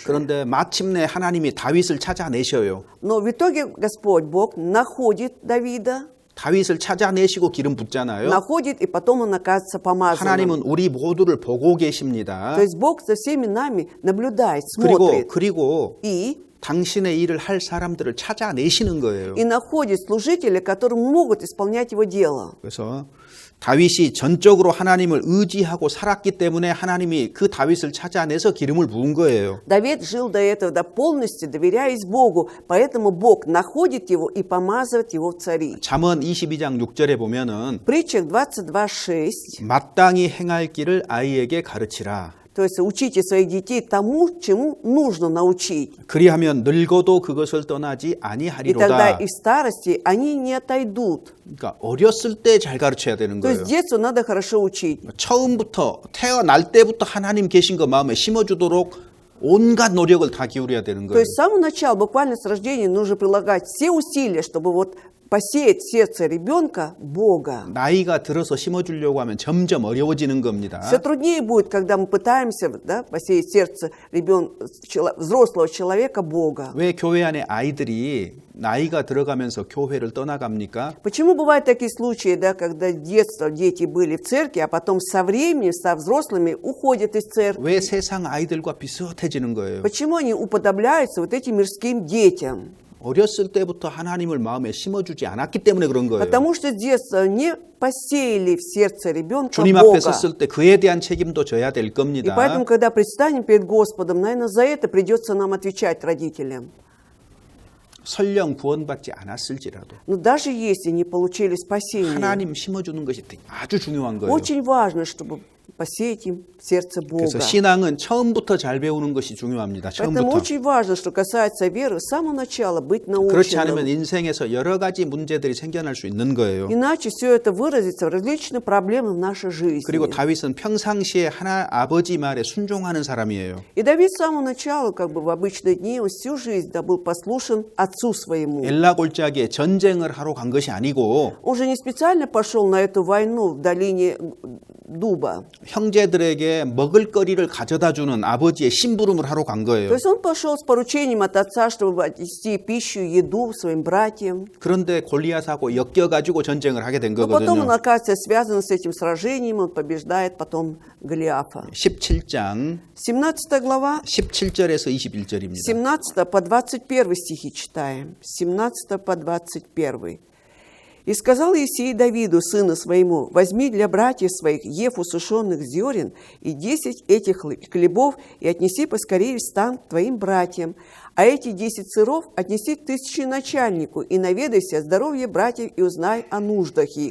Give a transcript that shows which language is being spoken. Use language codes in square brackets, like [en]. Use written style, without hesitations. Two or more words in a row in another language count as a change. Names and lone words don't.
[ko] 그런데 마침내 하나님이 다윗을 찾아내셔요. [ru] Но в итоге Господь Бог находит Давида, [ko] 다윗을 찾아내시고 기름 붓잖아요. [ru] находит, и потом он оказывается помазанным. [ko] 하나님은 우리 모두를 보고 계십니다. [ru] То есть Бог за всеми нами наблюдает, смотрит. [ko] 그리고 [ru] И [ko] 당신의 일을 할 사람들을 찾아내시는 거예요. [ru] находит служителей, которые могут исполнять его дело. [ko] 그래서 다윗이 전적으로 하나님을 의지하고 살았기 때문에 하나님이 그 다윗을 찾아내서 기름을 부은 거예요. [ru] Давид жил до этого, да, полностью доверяясь Богу, поэтому Бог находит его и помазывает его в цари. [ko] 잠언 22장 6절에 보면은 [ru] В притчах 22:6, [ko] 마땅히 행할 길을 아이에게 가르치라. [ru] то есть учите своих детей тому, чему нужно научить. [ko] 그리하면 늙어도 그것을 떠나지 [ru] И тогда [ko] 아니하리로다. [ru] и в старости они не отойдут. [ko] 그러니까 어렸을 때 잘 가르쳐야 되는 [ru] То [ko] 거예요. [ru] есть с детства надо хорошо учить. [ko] 처음부터 태어날 때부터 하나님 계신 거 마음에 심어주도록 온갖 노력을 다 기울여야 되는 [ru] То [ko] 거예요. [ru] есть с самого начала, буквально с рождения, нужно прилагать все усилия, чтобы вот посеять в сердце ребенка Бога. [ko] 나이가 들어서 심어주려고 하면 점점 어려워지는 겁니다. [ru] Все труднее будет, когда мы пытаемся, да, посеять в сердце взрослого человека Бога. [ko] 왜 교회 안에 아이들이 나이가 들어가면서 교회를 떠나갑니까? [ru] Почему бывают такие случаи, да, когда с детства дети были в церкви, а потом со временем, со взрослыми уходят из церкви? [ko] 왜 세상 아이들과 비슷해지는 거예요? [ru] Почему они уподобляются вот этим мирским детям? [ko] 어렸을 때부터 하나님을 마음에 심어주지 않았기 때문에 그런 거예요. [ru] Потому что с детства не посеяли в сердце ребенка [ko] 주님 앞에 [ru] Бога. [ko] 섰을 때 그에 대한 책임도 져야 될 [ru] И [ko] 겁니다. [ru] поэтому, когда предстанем перед Господом, наверное, за это придется нам отвечать родителям. [ko] 설령 구원받지 않았을지라도 [ru] Но даже если не получили спасение, [ko] 하나님 심어주는 것이 아주 중요한 거예요. [ru] очень важно, чтобы посеять им в сердце Бога. [ko] 그래서 신앙은 처음부터 잘 배우는 것이 중요합니다. [ru] Поэтому [ko] 처음부터. [ru] очень важно, что касается веры, с самого начала быть [ko] 그렇지 않으면 [ru] наученным. [ko] 인생에서 여러 가지 문제들이 생겨날 수 있는 거예요. [ru] Иначе все это выразится в различные проблемы в нашей жизни. [ko] 그리고 다윗은 평상시에 아버지 말에 순종하는 사람이에요. [ru] И Давид с самого начала, как бы в обычные дни, он всю жизнь, да, был послушен отцу своему. [ko] 엘라 골짜기에 전쟁을 하러 간 것이 아니고 [ru] Он же не специально пошел на эту войну в долине дуба. [ko] 형제들에게 먹을거리를 가져다 주는 아버지의 심부름을 하러 간 [ru] То [ko] 거예요. [ru] есть он пошел с поручением от отца, чтобы отнести пищу, еду своим братьям. [ko] 그런데 골리앗하고 엮여가지고 전쟁을 하게 된 [ru] Но потом он [ko] 거거든요. [ru] оказывается связан с этим сражением, он побеждает потом Голиафа. [ko] 17장 [ru] 17 глава, [ko] 17절에서 21절입니다. [ru] 17 по 21 стихи читаем. 17 по 21. «И сказал Иисей Давиду, сыну своему, возьми для братьев своих ефу сушеных зерен и 10 этих хлебов и отнеси поскорее в стан к твоим братьям, а эти 10 сыров отнеси к тысяченачальнику и наведайся о здоровье братьев и узнай о нуждах их».